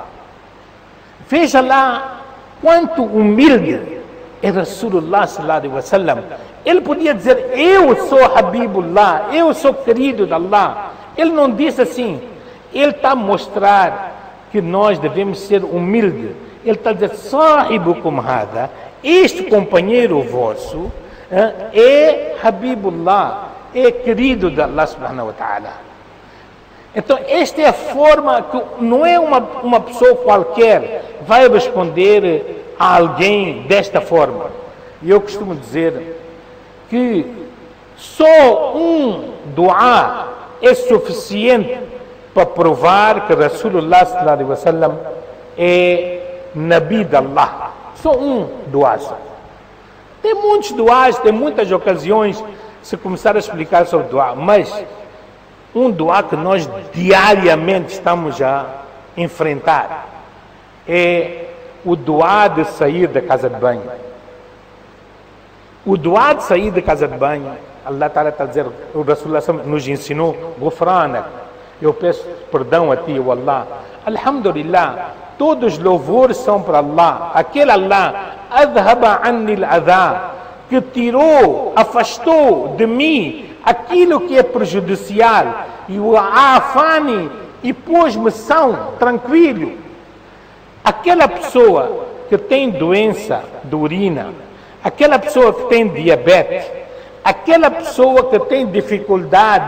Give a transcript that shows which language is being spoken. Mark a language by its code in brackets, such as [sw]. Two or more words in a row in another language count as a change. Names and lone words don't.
[pt] Veja lá quanto humilde é Rasulullah [ar] صلى الله عليه وسلم. [pt] Ele podia dizer, eu sou Habibullah, eu sou querido de Allah. Ele não disse assim. Ele está a mostrar que nós devemos ser humildes. Ele está a dizer, [ar] صاحبكم هذا, [pt] este companheiro vosso é Habibullah, é querido de Allah [ar] سبحانه وتعالى. [pt] Então, esta é a forma que não é uma pessoa qualquer vai responder a alguém desta forma. E eu costumo dizer que só um dua é suficiente para provar que Rasulullah [ar] صلى الله عليه وسلم [pt] é Nabi de Allah. Só um dua. Tem muitos duas, tem muitas ocasiões se começar a explicar sobre dua, mas um dua que nós diariamente estamos a enfrentar é o dua de sair da casa de banho. O dua de sair da casa de banho, Allah Ta'ala está a dizer, o Rasulullah nos ensinou, Gufranak, eu peço perdão a ti, o Allah. Alhamdulillah, todos os louvores são para Allah. Aquele Allah, [ar] أذهب عني الأذى, [pt] que tirou, afastou de mim aquilo que é prejudicial, e o afani, e pôs-me são, tranquilo. Aquela pessoa que tem doença de urina, aquela pessoa que tem diabetes, aquela pessoa que tem dificuldade